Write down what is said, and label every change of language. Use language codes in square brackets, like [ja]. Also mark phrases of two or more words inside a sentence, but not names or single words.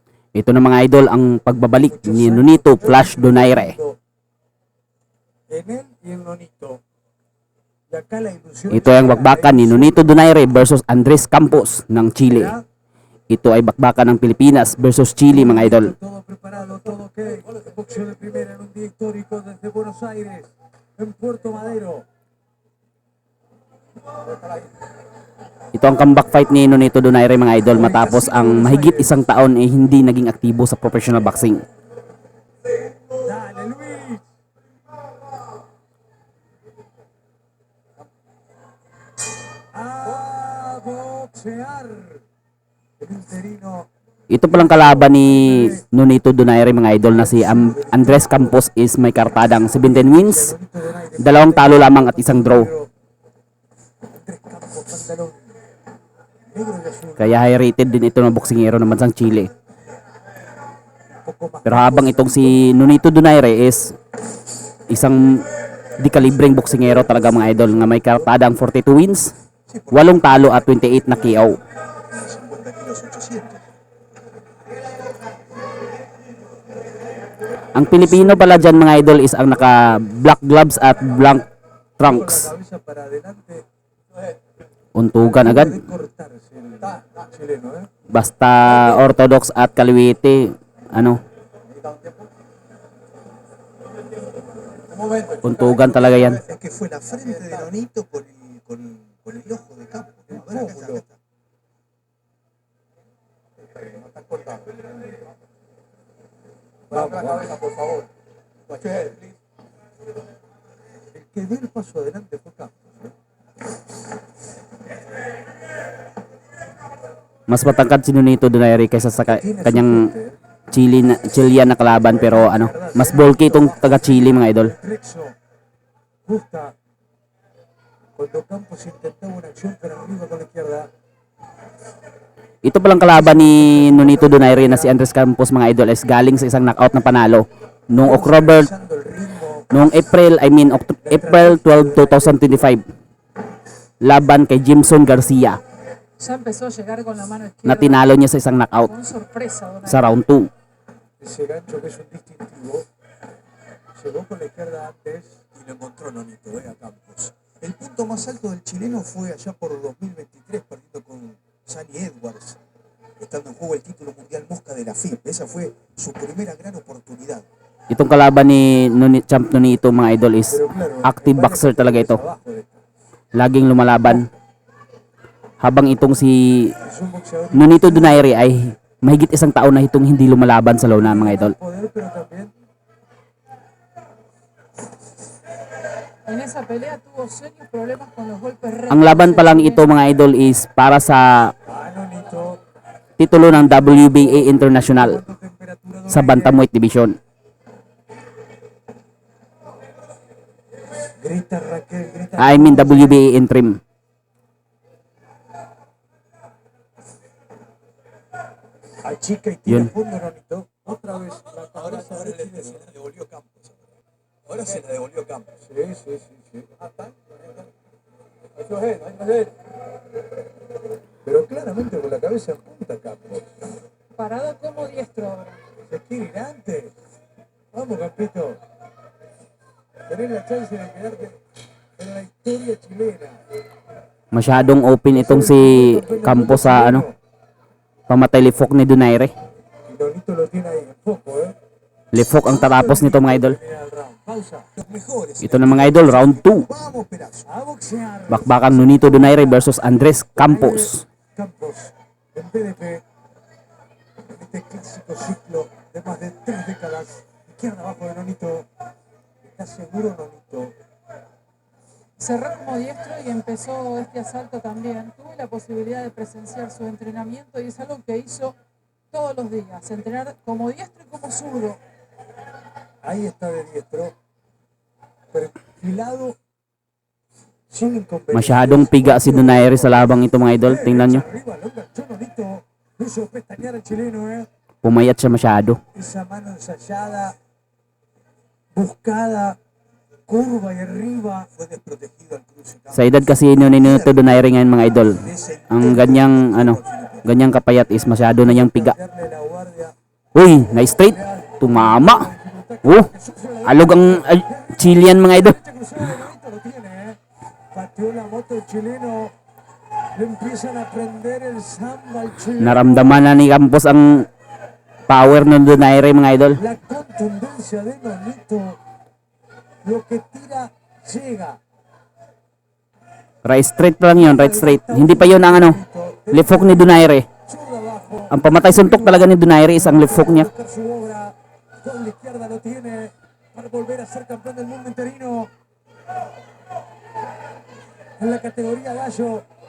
[tl] Ito na mga idol ang pagbabalik ni Nonito Flash Donaire. [es] En él y en Nonito. Y acá la ilusión [tl] Ito ang bakbakan ni Nonito Donaire versus Andres Campos ng Chile. Ito ay bakbakan ng Pilipinas versus Chile mga idol. [es] todo preparado, todo ok. Boxeo de primera en un día histórico desde Buenos Aires, en Puerto Madero. [tl] Ito ang [en] comeback fight [tl] ni Nonito Donaire mga idol matapos ang mahigit isang taon ay hindi naging aktibo sa [en] professional boxing. [es] Dale, Luis. A boxear. El interino. [tl] Ito palang kalaban ni Nonito Donaire mga idol na si Andres Campos is may kartadang 17 wins, 2 talo lamang at 1 draw. [es] Andrés Campos, pantalón negro y azul. [tl] Kaya [en] high rated [tl] din ito ng boksingero ng bansang Chile. [es] Un poco más. [tl] Pero habang itong si Nonito Donaire is isang di kalibreng boksingero talaga mga idol nga may kartadang 42 wins, 8 talo at 28 na KO. [es] 50 kilos 800. [tl] Ang Pilipino pala dyan mga idol is ang naka [en] black gloves [tl] at [en] black trunks. [es] Cabeza para adelante. [tl] Untugan agad. [es] Puede cortarse el chileno, ¿eh? [tl] Basta orthodox at kaliwete, ano, untugan talaga yan. [es] Es que fue la frente de Nonito con el ojo de Campos. Ahora acá está. Vamos, cabeza, por favor. El que dio el paso adelante fue Campos. [tl] Mas matangkad si Nonito Donaire kaysa sa kanyang Chilean na kalaban, pero ano, mas bulky itong taga Chile mga idol. [es] Rexo gusta cuando Campos intentaba una acción para arriba con la izquierda. [tl] Ito palang kalaban ni Nonito Donaire na si Andres Campos mga idol is galing sa isang knockout na panalo noong October, [es] Usando el ritmo. [tl] noong April 12, 2025 laban kay Jimson Garcia [es] Ya empezó a llegar con la mano [tl] na [es] izquierda [tl] tinalo niya sa isang knockout [es] con sorpresa. Donaire. [tl] sa round 2. [es] Ese gancho que es un distintivo. Llegó con la izquierda antes. Y lo encontró Nonito, a Campos. El punto más alto del chileno fue allá por 2023, perdiendo con Sunny Edwards, estando en juego el título mundial mosca de la FIP. Esa fue su primera gran oportunidad. [tl] Itong kalaban ni Champ Nonito mga idol is [es] Pero claro, [tl] active [es] vaya [tl] boxer talaga ito. [es] abajo de esto. [tl] Laging lumalaban. Habang itong si [es] Es un boxeador [tl] Nonito Donaire ay mahigit isang taon na itong hindi lumalaban sa lona mga idol. [es] poder, pero también En esa pelea tuvo serios problemas con los golpes rectos. [tl] Ang laban pa lang ito mga idol is para sa [es] a Nonito. [tl] titulo ng WBA International [es] Cuando temperatura [tl] sa [en] Bantamweight Division. [es] grita Raquel, grita. [en] I mean WBA interim. [es] Achica y tira [tl] Yun. [es] fondo Nonito. Otra vez la Ahora, cabeza ahora derecha. se la devolvió Campos. Ahora se la devolvió Campos. Sí, sí, sí, sí. Eso es, eso es. Pero claramente con la cabeza en punta Campos. Parado como diestro ahora. Se quiere ir antes. Vamos, Campito. Tenés la chance de quedarte en la historia chilena. [tl] Masyadong open itong si Campos sa ano, pamatay lifok ni Donaire. [es] Y Nonito lo tiene ahí en foco, ¿eh? [tl] Lifok ang tatapos nito mga idol. [es] Mira el round. Pausa. Los mejores. [tl] Ito na mga idol, round 2. [es] Vamos, Perazo. A boxear. [tl] Bakbakang Nonito Donaire versus Andres Campos. [es] Campos en PDP. En este clásico ciclo de más de 3 décadas. Izquierda abajo de Nonito. Está seguro Nonito. Cerró como diestro y empezó este asalto también. Tuve la posibilidad de presenciar su entrenamiento y es algo que hizo todos los días. Entrenar como diestro y como zurdo. Ahí está de diestro. Perfilado. Sin inconvenientes. [tl] Masyadong piga si Donaire sa labang ito mga idol. Tingnan nyo. [es] Arriba, lo enganchó Nonito. Lo hizo pestañear al chileno, ¿eh? [tl] Pumayat siya masyado. [es] Esa mano ensayada. Buscada. Curva y arriba. Fue desprotegido al cruce. [tl] Sa edad kasi ni Nonito Donaire ngayon mga idol, ang ganyang kapayat is masyado na niyang piga. [es] Darle la guardia [tl] Uy, na straight. Tumama. Alog ang Chilean mga idol. [es] Derecha cruzada de Nonito lo tiene, ¿eh? Pateó la moto el chileno. Le empiezan a prender el samba al chileno. [tl] Naramdaman na ni Campos ang power ng Donaire mga idol. [es] La contundencia de Nonito. Lo que tira llega. [en] Right straight [tl] pa lang yun, [en] right straight. [tl] Hindi pa yun ang ano, [en] left hook [tl] ni Donaire. [es] Zurda abajo. [tl] Ang pamatay suntok talaga ni Donaire is ang [en] left hook [tl] niya. [es] Buscar su obra. Con la izquierda lo tiene para volver a ser campeón del mundo interino. En la categoría gallo.